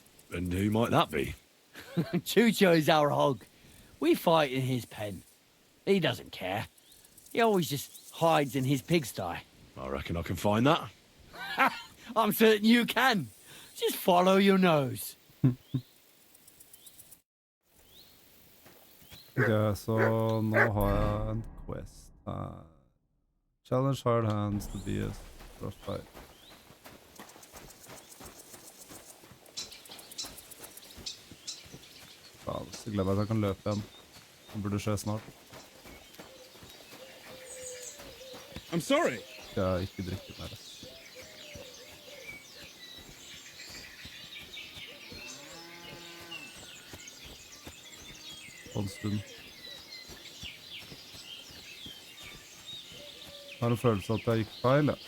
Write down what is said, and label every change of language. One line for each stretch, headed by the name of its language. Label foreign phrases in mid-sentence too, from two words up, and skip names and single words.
English: And who might that be? Chucho is our hog. We fight in his pen. He doesn't care. He always just hides in his pigsty. I reckon I can find that. I'm certain you can. Just follow your nose.
Norwegian: Ok, så nå har jeg en quest her.
English: Challenge hard hands to be a frostbite.
Norwegian: Faen, så glemmer jeg at jeg kan løpe igjen. Det burde skje snart.
English: I'm sorry.
Norwegian: Skal jeg ikke drikke mer. På en stund. Jeg har en følelse at jeg gikk feil, ja.